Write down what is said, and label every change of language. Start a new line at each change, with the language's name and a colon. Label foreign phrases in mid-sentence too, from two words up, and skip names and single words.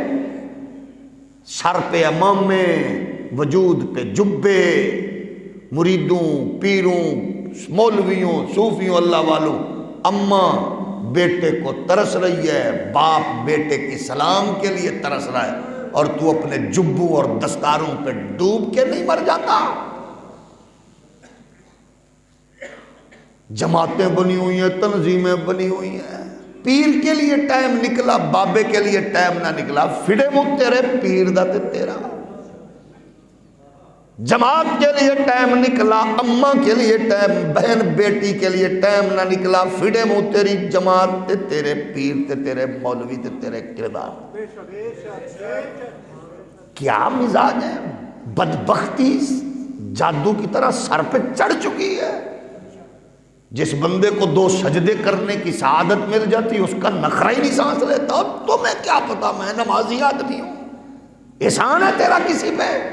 Urdu: سر پہ عمامے، وجود پہ جبے، مریدوں پیروں مولویوں صوفیوں اللہ والوں، اماں بیٹے کو ترس رہی ہے، باپ بیٹے کی سلام کے لیے ترس رہا ہے، اور تو اپنے جبوں اور دستاروں پہ ڈوب کے نہیں مر جاتا؟ جماعتیں بنی ہوئی ہیں، تنظیمیں بنی ہوئی ہیں، پیر کے لیے ٹائم نکلا، بابے کے لیے ٹائم نہ نکلا،
Punjabi: فڑے منہ تیرے پیر دا تے تیرا۔
Urdu: جماعت کے لیے ٹائم نکلا، اماں کے لیے ٹائم، بہن بیٹی کے لیے ٹائم نہ نکلا،
Punjabi: فڑے منہ تیری جماعت تے تیرے پیر تے تیرے مولوی تے تیرے کردار۔
Urdu: کیا مزاج ہے؟ بدبختی جادو کی طرح سر پہ چڑھ چکی ہے۔ جس بندے کو 2 سجدے کرنے کی سعادت مل جاتی اس کا نخرہ ہی نہیں سانس لیتا۔ اور تمہیں کیا پتا میں نمازی آدمی ہوں، احسان ہے تیرا کسی پہ؟